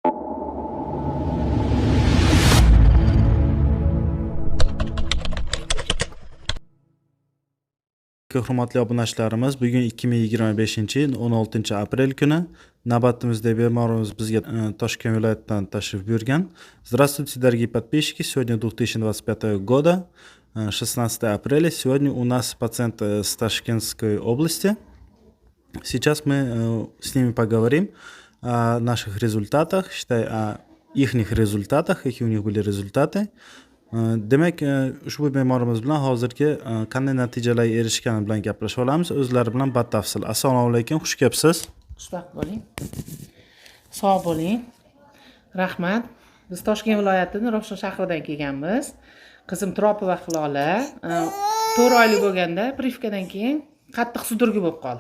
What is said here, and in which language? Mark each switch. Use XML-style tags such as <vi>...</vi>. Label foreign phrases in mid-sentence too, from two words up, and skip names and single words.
<uz>Hurmatli obunachilarimiz, bugun 2025-yil 16 aprel kuni navbatimizda bemorimiz bizga Toshkent viloyatidan tashrif buyurgan.</uz> <ru>Здравствуйте, дорогие подписчики. Сегодня 2025 года, 16 апреля. Сегодня у нас пациент с Ташкентской области. Сейчас мы с ними поговорим о наших результатах, считай, о их результатах, какие у них были результаты.</ru> <uz>Demak, ushbu bemorimiz bilan hozirgi qanday natijalarga erishgani bilan gaplashib olamiz. O'zlari bilan batafsil. Assalomu alaykum, xush kelibsiz. Xushvaqt bo'ling. Sog' bo'ling. Rahmat. Biz Toshkent viloyatining Ravshan shahridan kelganmiz. Qizim Turopova Hilola 4 oylik bo'lganda privkadan keyin qattiq sudurgi bo'lib qoldi.</uz>